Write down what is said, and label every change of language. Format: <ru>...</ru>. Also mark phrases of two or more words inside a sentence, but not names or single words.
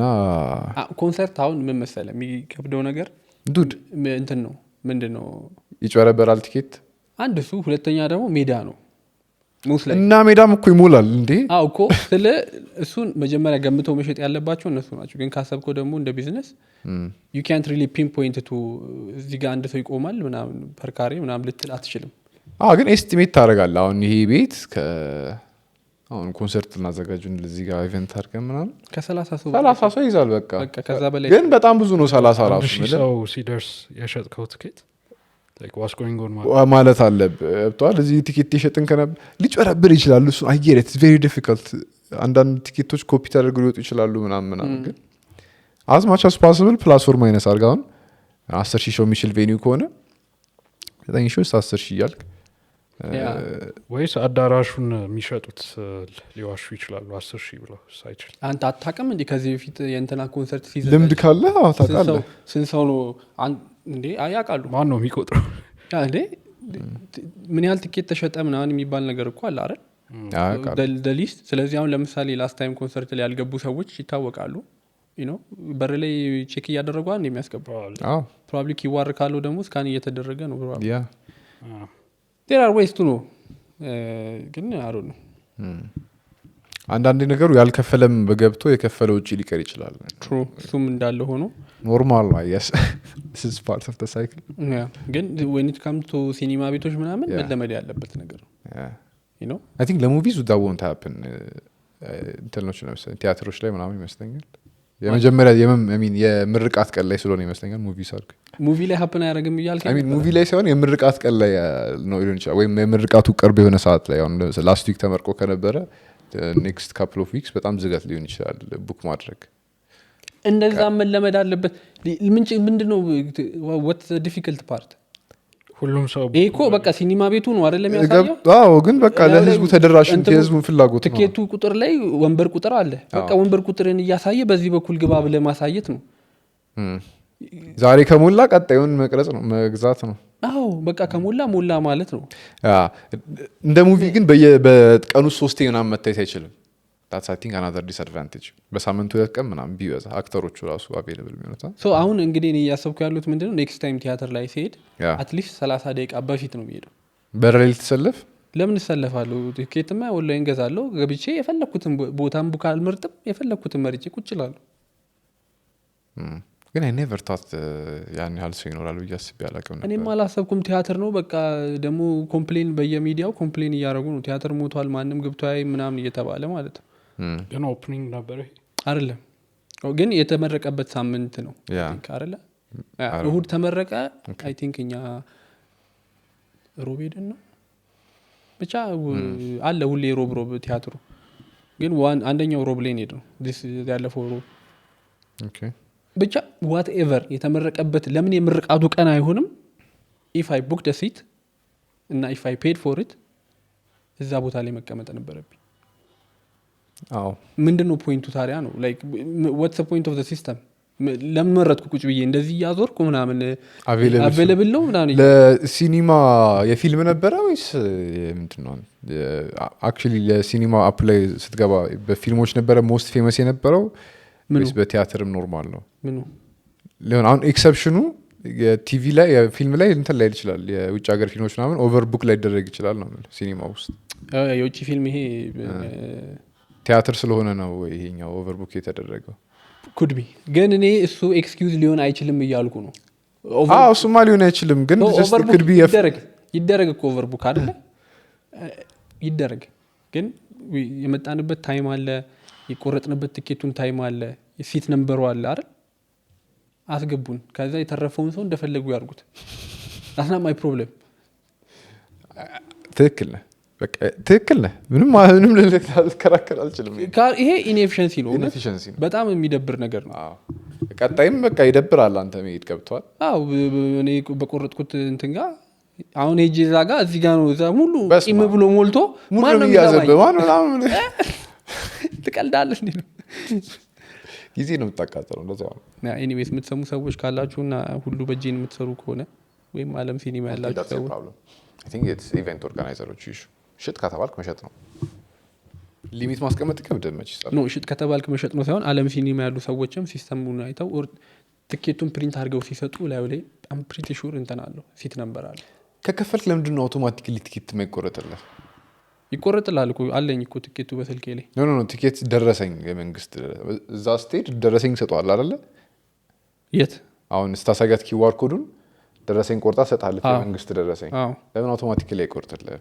<am>ኮንሰርት አሁን ምን መሰለህ የሚከብደው ነገር ዱድ እንትን ነው ምንድነው ይጨረበራል ቲኬት አንድ እሱ ሁለተኛ ደግሞ ሜዳ ነው እና ሜዳም እኮ ይሞላል እንዴ አው እኮ ስለ እሱን መጀመሪያ ገምተው መሸጥ ያለባቸው እነሱ ናቸው ግን ካሰብከው ደግሞ እንደ ቢዝነስ</am> <en>you can't really pinpoint to</en> <am>እዚህ ጋር አንድ ሰው ይቆማል ምናምን ፐርካሬ ምናምን ልትል አትችልም ግን ኤስቲሜት ታደርጋለህ አሁን ይሄ ቤት አሁን ኮንሰርት እናዘጋጁን ለዚህ ጋር ኢቨንት አድርገን ምናምን ከ30 ሰው ይዛል በቃ ከዛ በላይ ግን በጣም ብዙ ነው 30 ራሱ ሰው ሲደርስ የሸጥከው ቲኬት</am> <en>like what's going on</en> <am>ማለት አለብህ ብቷል እዚህ ቲኬት ይሸጥን ከነብ ሊጨረብር ይችላል እሱ</am> <en>I get it it's very difficult</en> <am>አንዳንድ ቲኬቶች ኮፒ ተደርገው ሊወጡ ይችላሉ ምናምን ግን</am> <en>as much as possible +or minus</en> <am>አርጋውን 10,000 ሰው የሚችል ቬኒው ከሆነ 9,000 10,000 ይያልክ ወይስ አዳራሹን የሚሸጡት ሊዋሹ ይችላሉ 10,000 ብለው ሳይችል አንተ አታውቅም እንዴ ከዚህ በፊት የእንትና ኮንሰርት ሲዘጋጅ ልምድ ካለ ታውቃለህ ስንት ሰው ነው እንዴ አያውቃሉ ማን ነው የሚቆጥረው እንዴ ምን ያህል ቲኬት ተሸጠ ምናምን የሚባል ነገር እኮ አለ አይደል ሊስት ስለዚህ አሁን ለምሳሌ</am> <en>last time</en> <am>ኮንሰርት ላይ ያልገቡ ሰዎች ይታወቃሉ</am> <en>you know</en> <am>በር ላይ ቼክ እያደረጉ አንድ የሚያስገባው probably ኪዋር ካለው ደግሞ ስካን እየተደረገ ነው</am> <en>probably there are ways to know</en> <am>ግን</am> <en>I don't know</en> <am>አንዳንድ ነገሩ ያልከፈለም በገብቶ የከፈለው ውጪ ሊቀር ይችላል true እሱም እንዳለ ሆኖ ኖርማል ነው yes this is part of the cycle ግን</am> <en>when it comes to</en> <am>ሲኒማ ቤቶች ምናምን መለመድ ያለበት ነገር ነው</am> <en>you know I think the movies that won't happen</en> <am>እንትኖች ነው ቲያትሮች ላይ ምናምን ይመስለኛል የመጀመሪያ የምርቃት ቀን ላይ ስለሆነ ይመስለኛል ሙቪ ሳርክ ሙቪ ላይ ሀፕን አያደርግም እያልከኝ ሙቪ ላይ ሳይሆን የምርቃት ቀን ላይ ነው ሊሆን ይችላል ወይም የምርቃቱ ቅርብ የሆነ ሰዓት ላይ አሁን</am> <en>last week</en> <am>ተመርቆ ከነበረ</am> <en>next couple of weeks</en> <am>በጣም ዝገት ሊሆን ይችላል ቡክ ማድረግ እንደዛ መለመድ አለበት ምንድነው</am> <en>what the difficult part</en> <am>ሁሉም ሰው ይሄ እኮ በቃ ሲኒማ ቤቱ ነው አይደለም ያሳየው አዎ ግን በቃ ለህዝቡ ተደራሽ የህዝቡን ፍላጎት ነው ትኬቱ ቁጥር ላይ ወንበር ቁጥር አለ በቃ ወንበር ቁጥርን እያሳየ በዚህ በኩል ግባ ብለህ ማሳየት ነው ዛሬ ከሞላ ቀጣዩን መቅረጽ ነው መግዛት ነው አዎ በቃ ከሞላ ሞላ ማለት ነው እንደ ሙቪ ግን በቀኑ 3 ምናምን መታየት አይችልም</am> <en>that's I think another disadvantage</en> <am>በሳምንቱ 2 ቀን ምናምን ቢበዛ አክተሮቹ ራሱ available የሚሆኑት ሶ አሁን እንግዲህ እኔ ያሰብኩ ያሉት ምንድነው</am> <en>next time</en> <am>ቲያትር ላይ ሲሄድ አትሊስት 30 ደቂቃ በፊት ነው የሚሄደው በረሌል ተሰለፍ ለምን እሰለፋለሁ ቲኬትማ ኦንላይን ገዛለሁ ገብቼ የፈለኩትን ቦታም ቡክ አልመርጥም የፈለኩትን መርጬ ቁጭ እላለሁ ግን</am> <en>I never thought</en> <am>ያን ያህል ሰው ይኖራል ብዬ አስቤ አላውቅም ነበር እኔም አላሰብኩም ቲያትር ነው በቃ ደግሞ ኮምፕሌን በየሚዲያው ኮምፕሌን እያደረጉ ነው ቲያትር ሞቷል ማንም ገብቶ አይ ምናምን እየተባለ ማለት ነው ግን ኦፕኒንግ ነበር አይደለም ግን የተመረቀበት ሳምንት ነው አይደለ እሁድ ተመረቀ</am> <en>I think</en> <am>እኛ ሮቤድን ነው ብቻ አለ ሁሌ ሮብ ቲያትሩ ግን አንደኛው ሮብ ላይ ነው this ያለፈው ሮብ ኦኬ ብቻ whatever የተመረቀበት ለምን የምርቃቱ ቀን አይሆንም</am> <en>if I booked a seat</en> <am>እና</am> <en>if I paid for it</en> <am>እዛ ቦታ ላይ መቀመጥ ነበረብኝ አዎ ምንድነው ፖይንቱ ታዲያ ነው</am> <en>like what's the point of the system</en> <am>ለመረጥኩ ቁጭ ብዬ እንደዚህ ያዞርኩ ምናምን available ነው ምናምን ለሲኒማ የፊልም ነበረ ወይስ ምንድነው actually ለሲኒማ አፕ ላይ ስትገባ በፊልሞች ነበረ</am> <en>most famous</en> <am>የነበረው ወይስ በቲያትርም ኖርማል ነው ምኑ ሊሆን አሁን ኤክሰፕሽኑ የቲቪ ላይ የፊልም ላይ እንትን ላይ ይችላል የውጭ ሀገር ፊልሞች ምናምን ኦቨርቡክ ላይ ደረግ ይችላል ነው ሲኒማ ውስጥ የውጭ ፊልም ይሄ ቲያትር ስለሆነ ነው ይሄኛው ኦቨርቡክ የተደረገው</am> <en>could be</en> <am>ግን እኔ እሱ ኤክስኪውዝ ሊሆን አይችልም እያልኩ ነው እሱማ ሊሆን አይችልም ግን</am> <en>just could be</en> <am>ይደረግ እኮ ኦቨርቡክ አይደለ ይደረግ ግን የመጣንበት ታይም አለ የቆረጥንበት ቲኬቱን ታይም አለ የሲት ነምበሩ አለ አይደል አስገቡን ከዛ የተረፈውን ሰው እንደፈለጉ ያርጉት</am> <en>that's not my problem</en> <am>ትክክል ነህ ምንም ልከራከር አልችልም ይሄ ኢንኤፊሽንሲ ነው በጣም የሚደብር ነገር ነው ቀጣይም በቃ ይደብራል አንተ መሄድ ገብቷል አዎ እኔ በቆረጥኩት እንትን ጋር አሁን ሄጄ እዛ ጋር እዚህ ጋር ነው እዛ ሙሉ ቂም ብሎ ሞልቶ ማንም ያዘበ ማንም ትቀልዳለህ እንዴ ጊዜ ነው የምታቃጥለው እንደዛው ነው ኤኒዌይስ የምትሰሙ ሰዎች ካላችሁና ሁሉ በጄን የምትሰሩ ከሆነ ወይም ዓለም ሲኒማ ያላችሁ ሰዎች</am> <en>I think it's event organizers issue</en> <am>ሽጥ ከተባልክ መሸጥ ነው ሊሚት ማስቀመጥ ከብደ መች ይችላል ነው ሽጥ ከተባልክ መሸጥ ነው ሳይሆን ዓለም ሲኒማ ያሉ ሰዎችም ሲስተሙን አይተው ትኬቱን ፕሪንት አድርገው ሲሰጡ ላይ</am> <en>I'm pretty sure</en> <am>እንትን አለው</am> <en>seat number</en> <am>አለ ከከፈልክ ለምንድን ነው አውቶማቲካሊ ቲኬት የማይቆረጥልህ ይቆረጥልሃል እኮ አለኝ እኮ ቲኬቱ በስልኬ ላይ ኖ ቲኬት ደረሰኝ የመንግስት እዛ ስቴድ ደረሰኝ ሰጧል አይደለ የት አሁን ስታሳጋት ኪዋር ኮዱን ደረሰኝ ቆርጣ ሰጣለች የመንግስት ደረሰኝ ለምን አውቶማቲካሊ አይቆርጥልህ</am>